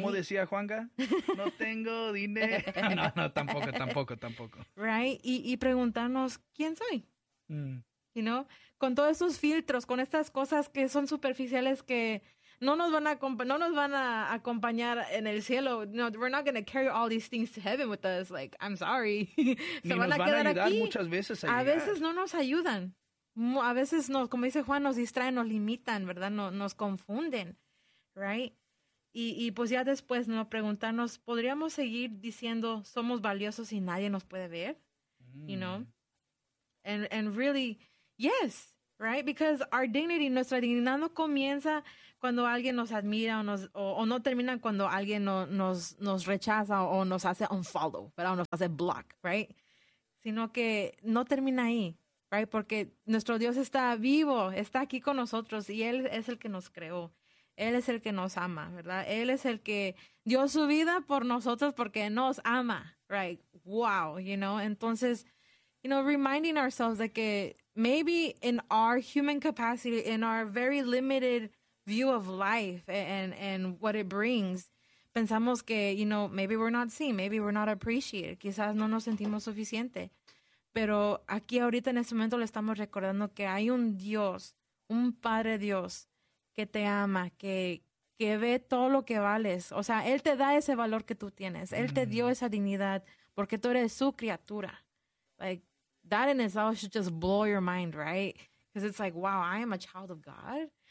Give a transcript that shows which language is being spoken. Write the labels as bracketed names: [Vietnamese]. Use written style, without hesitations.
[Spanish] ¿Cómo decía Juanga? No tengo dinero. No, tampoco. [English] Right? [Spanish] Y preguntarnos, ¿quién soy? [English] You know? [Spanish] Con todos esos filtros, con estas cosas que son superficiales que no nos van a acompañar en el cielo. [English] No, we're not going to carry all these things to heaven with us. Like, I'm sorry. [Spanish] Se van a quedar aquí. Nos van a ayudar muchas veces a llegar. A veces no nos ayudan. A veces, nos, como dice Juan, nos distraen, nos limitan, ¿verdad? Nos confunden, right? Y pues ya después nos preguntarnos, ¿podríamos seguir diciendo somos valiosos y nadie nos puede ver? [English] You know? And really, yes, right? Because our dignity, [Spanish] nuestra dignidad no comienza cuando alguien nos admira o no termina cuando alguien nos rechaza o nos hace unfollow, ¿verdad? O nos hace block, right? Sino que no termina ahí. Right, porque nuestro Dios está vivo, está aquí con nosotros y Él es el que nos creó. Él es el que nos ama, ¿verdad? Él es el que dio su vida por nosotros porque nos ama. [English] Right, wow, you know. Entonces, you know, reminding ourselves de que maybe in our human capacity, in our very limited view of life and what it brings, [Spanish] pensamos que, [English] you know, maybe we're not seen, maybe we're not appreciated. [Spanish] Quizás no nos sentimos suficiente. Pero aquí ahorita en este momento le estamos recordando que hay un Dios, un Padre Dios que te ama, que ve todo lo que vales. O sea, Él te da ese valor que tú tienes. Él te dio esa dignidad porque tú eres su criatura. [English] Like, that in itself should just blow your mind, right? Because it's like, wow, I am a child of God.